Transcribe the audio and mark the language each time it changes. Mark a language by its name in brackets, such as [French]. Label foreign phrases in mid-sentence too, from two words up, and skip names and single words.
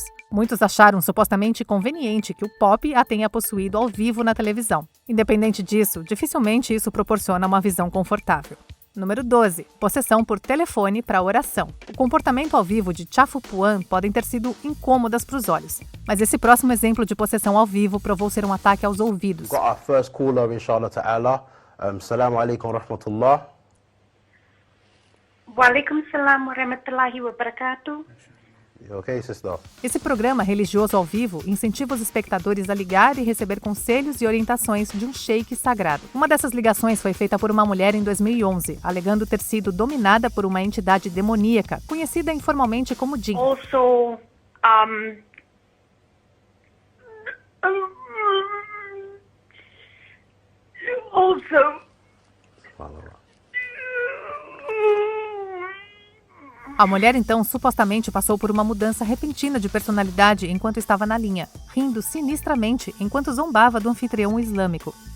[Portuguese] Muitos acharam supostamente conveniente que o Pop a tenha possuído ao vivo na televisão. Independente disso, dificilmente isso proporciona uma visão confortável. Número 12. Possessão por telefone para oração. O comportamento ao vivo de Chafupuan podem ter sido incômodas para os olhos, mas esse próximo exemplo de possessão ao vivo provou ser um ataque aos ouvidos. [English] Got our first caller, [Arabic] إن شاء الله تعالى. السلام عليكم ورحمة الله. وعليكم السلام ورحمة الله وبركاته. [English] Okay, sister. [Portuguese] Esse programa religioso ao vivo incentiva os espectadores a ligar e receber conselhos e orientações de um sheik sagrado. Uma dessas ligações foi feita por uma mulher em 2011, alegando ter sido dominada por uma entidade demoníaca, conhecida informalmente como Jinn. A mulher, então, supostamente passou por uma mudança repentina de personalidade enquanto estava na linha, rindo sinistramente enquanto zombava do anfitrião islâmico.